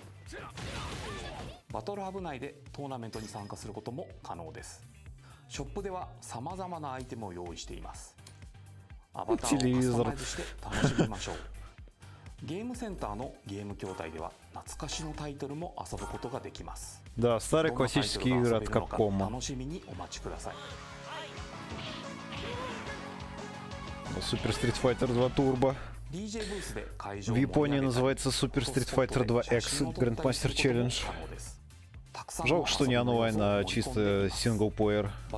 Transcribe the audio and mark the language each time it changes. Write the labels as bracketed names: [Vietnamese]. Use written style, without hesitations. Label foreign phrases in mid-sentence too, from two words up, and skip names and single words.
[Japanese] バトルハブ内でトーナメントに参加することも可能です。ショップではさまざまなアイテムを用意しています。アバターをカスタマイズして楽しみましょう。ゲームセンターのゲーム筐体では懐かしのタイトルも遊ぶことができます。 [Russian] Да, старые классические игры от Capcom. [Japanese] 楽しみにお待ちください。 [Russian] Super Street Fighter 2 Turbo. В Японии называется Super Street Fighter 2 X Grandmaster Challenge. Жалко, что не онлайн, а чисто синглплеер.